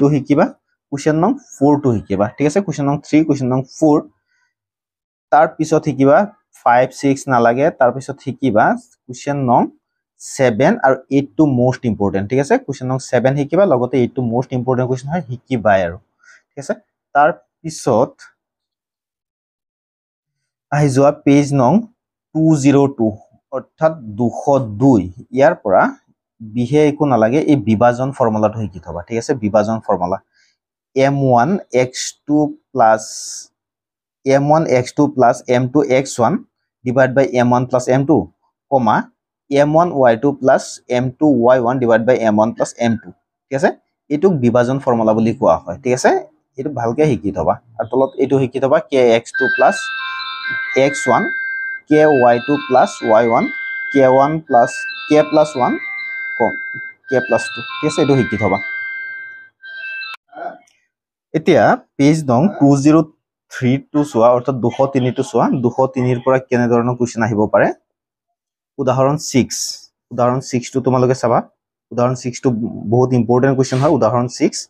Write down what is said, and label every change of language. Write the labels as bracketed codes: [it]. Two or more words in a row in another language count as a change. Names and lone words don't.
[as] শিকিবা [en] question no [as] 4 টো শিকিবা ঠিক আছে [en] question no. 3 question no. 4 [as] তাৰ পিছত শিকিবা 5 6 নালাগে তাৰ পিছত শিকিবা [en] question no [as] 7 আৰু 8 টো [en] most important [as] ঠিক আছে [en] question no [as] 7 শিকিবা লগতে 8 টো [en] most important question [as] হয় শিকিবাই আৰু ঠিক আছে তাৰ পিছত আহি যোৱা [en] page no [as] 202 অৰ্থাৎ 202 ইয়াৰ পৰা বিহে একো নালাগে এই বিভাজন ফৰ্মুলাটো শিকি থবা ঠিক আছে বিভাজন ফৰ্মুলা [en] m1 x2 plus m2 x1 divided by m1 plus m2 comma m1 y2 plus m2 y1 divided by m1 plus m2 [as] ঠিক আছে এটুক বিভাজন ফৰ্মুলা বুলি কোৱা হয় ঠিক আছে এটু ভালকে শিকি থবা আৰু তলত এটু শিকি থবা [en] kx2 plus x1 ky2 plus y1 k1 plus k plus 1 k plus 2 [as] ঠিক আছে এটু শিকি থবা এতিয়া [en] page no [as] 203 টো চোৱা অৰ্থাৎ 203 টো চোৱা 203 ৰ পৰা কেনে ধৰণৰ কোৱেশ্চন আহিব পাৰে উদাহৰণ 6 উদাহৰণ 6 টো তোমালোকে চাবা উদাহৰণ 6 টো বহুত [en] important question [as] হয় উদাহৰণ 6